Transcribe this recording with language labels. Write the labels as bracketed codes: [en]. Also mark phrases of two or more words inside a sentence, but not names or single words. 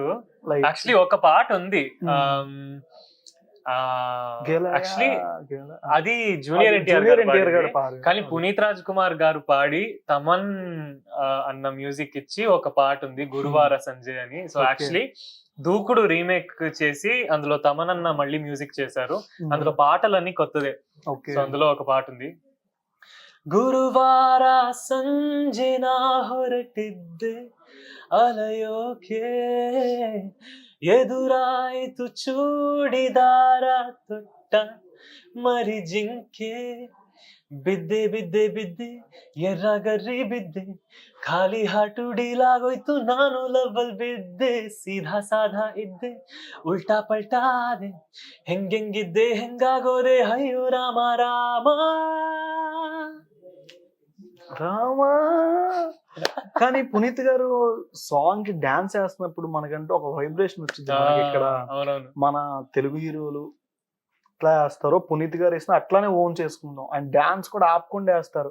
[te] యాక్చువల్లీ ఒక పాట ఉంది, యాక్చువల్లీ అది జూనియర్ ఎన్టీఆర్ గారు, కానీ పునీత్ రాజ్ కుమార్ గారు పాడి తమన్ అన్న మ్యూజిక్ ఇచ్చి ఒక పాట ఉంది, గురువార సంజయ్ అని. సో యాక్చువల్లీ దూకుడు రీమేక్ చేసి అందులో తమనన్న మళ్ళీ మ్యూజిక్ చేశారు. అందులో పాటలన్నీ కొత్తదే. ఓకే. సో అందులో ఒక ಪಾಠ ఉంది. [kn] ಗುರುವಾರ ಸಂಜೆ ನಾ ಹೊರಟಿದ್ದೆ ಅಲೆಯೋಕೆ, ಎದುರಾಯಿತು ಚೂಡಿದಾರ ತೊಟ್ಟ ಮರಿ ಜಿಂಕೆ, ಬಿದ್ದೆ ಬಿದ್ದೆ ಬಿದ್ದೆ ಎರ್ರಗರ್ರಿ ಬಿದ್ದೆ, ಖಾಲಿ ಹಾಟು ಡೀಲಾಗೋಯ್ತು ನಾನು ಲವ್ವಲ್ ಬಿದ್ದೆ, ಸೀದಾ ಸಾಧಾ ಇದ್ದೆ ಉಲ್ಟಾ ಪಲ್ಟಾ ಆದೆ, ಹೆಂಗೆಂಗಿದ್ದೆ ಹೆಂಗಾಗೋದೆ ಅಯ್ಯೋ ರಾಮ ರಾಮ. [te] రామా కానీ పునీత్ గారు సాంగ్ కి డాన్స్ చేస్తున్నప్పుడు మనకంటే ఒక వైబ్రేషన్ వచ్చింది మనకి. ఇక్కడ అవునవును. మన తెలుగు హీరోలు ఎట్లా వేస్తారో పునీత్ గారు వేసిన అట్లానే ఓన్ చేసుకుందాం. అండ్ డాన్స్ కూడా ఆపకుండా వేస్తారు.